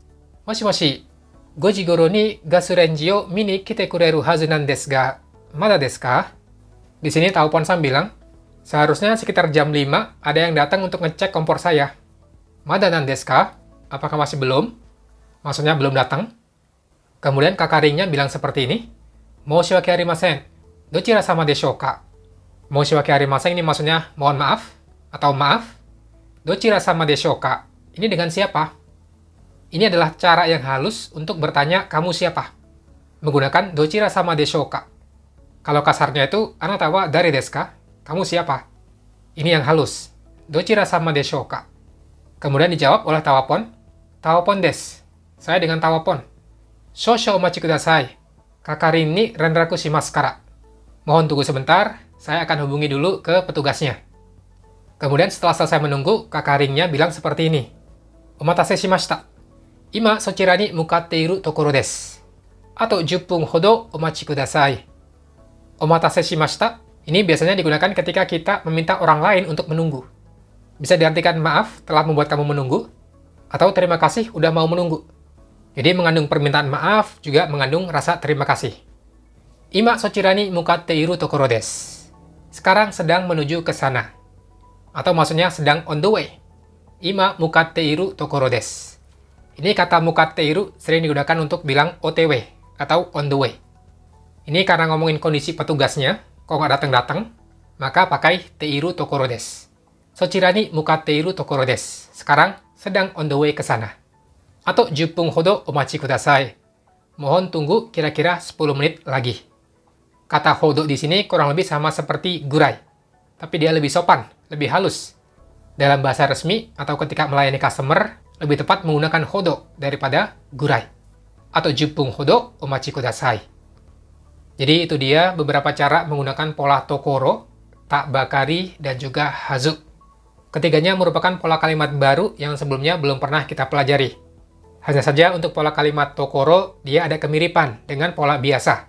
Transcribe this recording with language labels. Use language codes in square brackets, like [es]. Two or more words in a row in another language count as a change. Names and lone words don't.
[ja] Moshi, 5 時頃にガスレンジを見に来てくれるはずなんですが、まだですか? [id] Di sini Tawapon-san bilang, seharusnya sekitar jam 5 ada yang datang untuk ngecek kompor saya. [ja] まだなんですか? [id] Apakah masih belum? Maksudnya belum datang. Kemudian kakak Riingnya bilang seperti ini. [ja] 申し訳ありません. どちら様でしょうか? 申し訳ありません [id] ini maksudnya mohon maaf atau maaf. [ja] どちら様でしょうか? [id] Ini dengan siapa? Ini adalah cara yang halus untuk bertanya kamu siapa. Menggunakan [ja] どちら様でしょうか. [id] Kalau kasarnya itu, [ja] あなたは誰ですか? [id] Kamu siapa? Ini yang halus. [ja] どちら様でしょうか? [id] Kemudian dijawab oleh Tawapon. [ja] tawapon desu. [id] Saya dengan tawapon. [ja] 少々お待ちください. 係に連絡しますから. [id] Mohon tunggu sebentar, saya akan hubungi dulu ke petugasnya. Kemudian setelah selesai menunggu, kakarinnya bilang seperti ini. [ja] お待たせしました. 今そちらに向かっているところです. あと10分ほどお待ちください。お待たせしました. [id] Ini biasanya digunakan ketika kita meminta orang lain untuk menunggu. Bisa diartikan maaf telah membuat kamu menunggu, atau terima kasih udah mau menunggu. Jadi mengandung permintaan maaf, juga mengandung rasa terima kasih. [ja] 今そちらに向かっているところです. [id] Sekarang sedang menuju ke sana. Atau maksudnya sedang [en] on the way. [ja] 今向かっているところです. [id] Ini kata [ja] 向かっている [id] sering digunakan untuk bilang OTW atau [en] on the way. [id] Ini karena ngomongin kondisi petugasnya, kalau nggak datang-datang, maka pakai [ja] ているところです. そちらに向かっているところです. [id] Sekarang sedang [en] on the way [id] ke sana. [ja] Atau 10分ほどお待ちください. [id] Mohon tunggu kira-kira 10 menit lagi. Kata hodo di sini kurang lebih sama seperti gurai. Tapi dia lebih sopan, lebih halus. Dalam bahasa resmi atau ketika melayani customer, lebih tepat menggunakan hodo daripada gurai. [ja] Atau 10分ほどお待ちください. [id] Jadi itu dia beberapa cara menggunakan pola tokoro, takbakari, dan juga hazu. Ketiganya merupakan pola kalimat baru yang sebelumnya belum pernah kita pelajari. Hanya saja untuk pola kalimat tokoro, dia ada kemiripan dengan pola biasa.